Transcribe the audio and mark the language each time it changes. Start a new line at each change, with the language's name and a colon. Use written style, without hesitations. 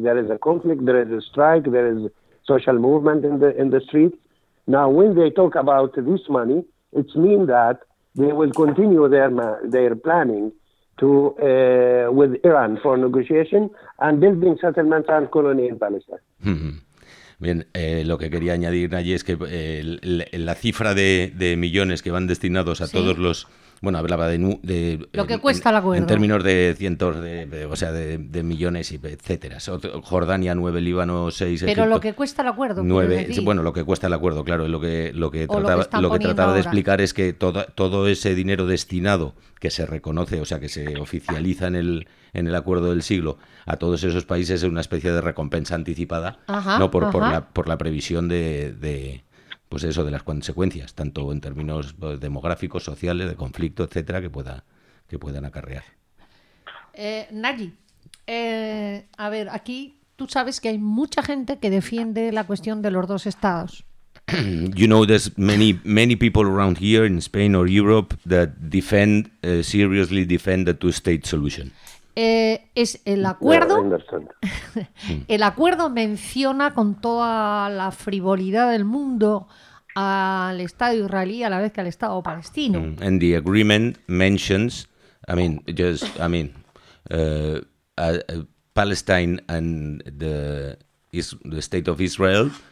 English: There is a conflict, there is a strike, there is social movement in the streets. Now, when they talk about this money, it means that they will continue their planning to with Iran for negotiation and building settlements and colony in Palestine.
Spanish: Bien, lo que quería añadir allí es que la cifra de millones que van destinados a todos los... Bueno, hablaba de lo que cuesta la guerra. En términos de cientos de millones, y etcétera. Jordania, 9, Líbano, 6, Egipto. Pero lo que cuesta el acuerdo. 9, bueno, lo que cuesta el acuerdo, claro. Lo que trataba de explicar es que todo ese dinero destinado, que se reconoce, o sea, que se oficializa en el acuerdo del siglo, a todos esos países es una especie de recompensa anticipada, por la previsión de pues eso, de las consecuencias, tanto en términos demográficos, sociales, de conflicto, etcétera, que puedan acarrear. Nagy, a ver, aquí tú sabes que hay mucha gente que defiende la cuestión de los dos estados.
English: You know, there's many, many people around here in Spain or Europe that seriously defend the two-state solution.
Spanish: Es el acuerdo. El acuerdo menciona con toda la frivolidad del mundo al Estado israelí a la vez que al Estado palestino.
English: And the agreement mentions, Palestine and the State of Israel